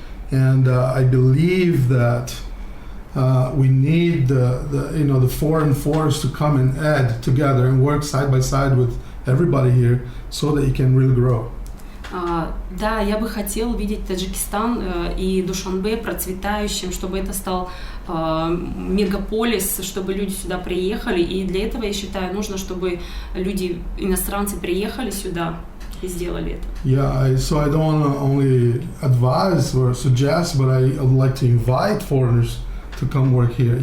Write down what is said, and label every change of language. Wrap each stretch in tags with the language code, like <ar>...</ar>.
<en>And I believe that we need the foreign force to come and add together and work side by side with everybody here so that it can really grow.</en> <ru>Да, я бы хотела видеть Таджикистан и Душанбе процветающим, чтобы это стал мегаполис, чтобы люди сюда приехали. И для этого, я считаю, нужно, чтобы люди, иностранцы, приехали сюда и сделали это.</ru> <en>Yeah, so I don't want to only advise or suggest, but I would like to invite foreigners to come work here.</en>